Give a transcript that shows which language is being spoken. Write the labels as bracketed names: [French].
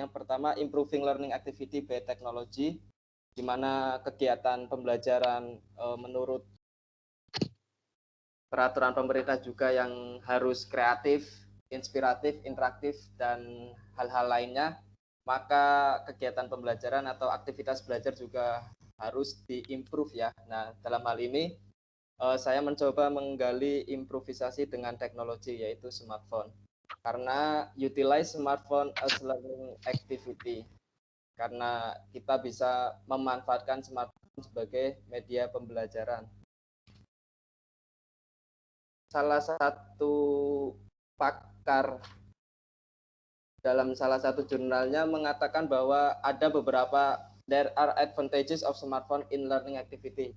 [Indonesian] Yang pertama, [English] improving learning activity by technology, [Indonesian] di mana kegiatan pembelajaran menurut peraturan pemerintah juga yang harus kreatif, inspiratif, interaktif, dan hal-hal lainnya, maka kegiatan pembelajaran atau aktivitas belajar juga harus diimprove ya. Nah, dalam hal ini saya mencoba menggali improvisasi dengan teknologi yaitu smartphone. Karena [English] utilize smartphone as learning activity. [Indonesian] Karena kita bisa memanfaatkan smartphone sebagai media pembelajaran. Salah satu pakar dalam salah satu jurnalnya mengatakan bahwa ada beberapa [English] there are advantages of smartphone in learning activity.